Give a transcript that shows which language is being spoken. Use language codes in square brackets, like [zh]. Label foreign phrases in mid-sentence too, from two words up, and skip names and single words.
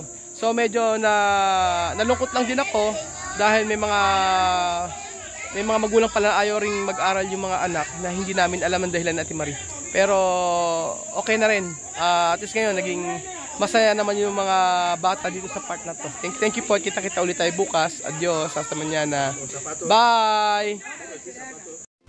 [tl] So medyo nalungkot lang din ako dahil may mga magulang pala ayaw ring mag-aral yung mga anak na hindi namin alam ang dahilan ni Ate Marie. Pero okay na rin. At least ngayon masaya naman yung mga bata dito sa park na to. [en] Thank you po. [tl] Kita-kita ulit tayo bukas. [es] Adios. Hasta mañana. Bye!